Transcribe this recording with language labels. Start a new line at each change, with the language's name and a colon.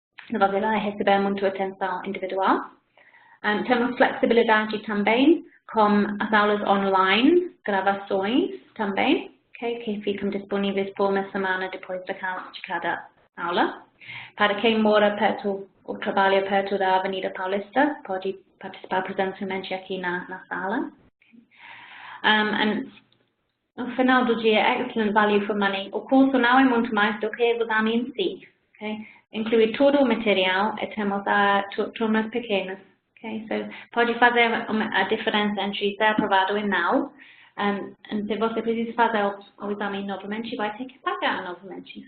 Portuguese: Você vai receber muita atenção individual. Temos flexibilidade também com as aulas online, gravações também, okay, que ficam disponíveis por uma semana depois de cada aula. Para quem mora perto ou trabalha perto da Avenida Paulista, pode participar presencialmente aqui na sala. No final do dia,
English: excellent value for money.
Portuguese: O curso não é muito mais do que o exame em si. Okay? Inclui todo o material e temos turmas pequenas. Okay? So, pode fazer a diferença entre ser aprovado e não. Se você precisa fazer o exame novamente, vai ter que pagar novamente.